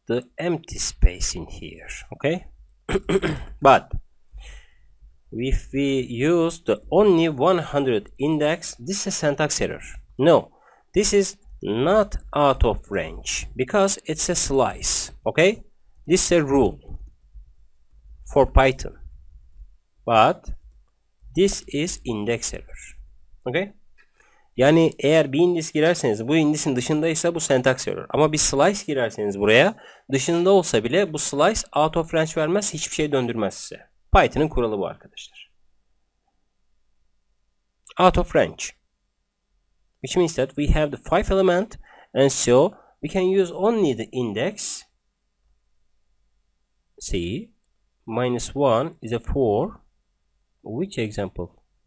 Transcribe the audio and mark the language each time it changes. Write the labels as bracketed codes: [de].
[en] The empty space in here. Okay. But if we use the only 100 index, this is a syntax error. No, this is not out of range because it's a slice. Okay, this is a rule for Python, but this is index error. [tr] Okay, yani eğer bir indeks girerseniz bu indeksin dışındaysa bu syntax error, ama bir slice girerseniz buraya dışında olsa bile bu slice out of range vermez, hiçbir şey döndürmez size. Python'ın kuralı bu arkadaşlar. [en] Out of range, which means that we have the 5 element, and so we can use only the index. See, minus 1 is a 4. Which example?